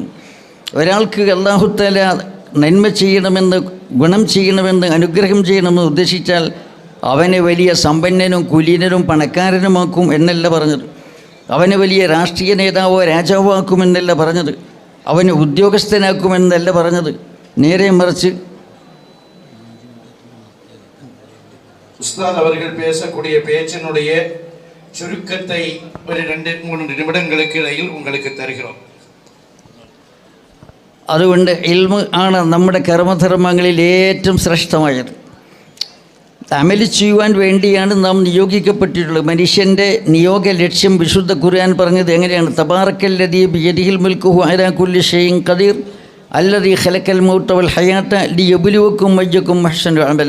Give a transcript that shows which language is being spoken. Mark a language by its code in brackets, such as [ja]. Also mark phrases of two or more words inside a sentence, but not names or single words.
[ml] ഒരാൾക്ക് [ar] الله تعالى [ml] നന്മ ചെയ്യണമെന്ന്, ഗുണം ചെയ്യണമെന്ന്, അനുഗ്രഹം ചെയ്യണമെന്ന് ഉദ്ദേശിച്ചാൽ അവനെ വലിയ സമ്പന്നനും കുലീനനും പണക്കാരനുമാക്കും എന്നല്ല പറഞ്ഞത്. അവനെ വലിയ രാഷ്ട്രീയ നേതാവോ രാജാവോ ആക്കുമെന്നല്ല പറഞ്ഞത്. അവനെ ഉദ്യോഗസ്ഥനാക്കുമെന്നല്ല പറഞ്ഞത്. നേരെ മറിച്ച് [ta] உஸ்தாத் அவர்கள் பேசக்கூடிய பேச்சினுடைய சுருக்கத்தை ஒரு 2-3 நிமிடங்களுக்கு இடையில் உங்களுக்கு தருகிறோம். [ml] അതുകൊണ്ട് ഇൽമ് ആണ് നമ്മുടെ കർമ്മധർമ്മങ്ങളിൽ ഏറ്റവും ശ്രേഷ്ഠമായത്. അമല് ചെയ്യുവാൻ വേണ്ടിയാണ് നാം നിയോഗിക്കപ്പെട്ടിട്ടുള്ളത്. മനുഷ്യൻ്റെ നിയോഗ ലക്ഷ്യം വിശുദ്ധ ഖുർആൻ പറഞ്ഞത് എങ്ങനെയാണ്? [ar] تبارك الذي بيده الملك على كل شيء قدير الذي خلق الموت والحياة ليبلوكم أيكم أحسن عملا.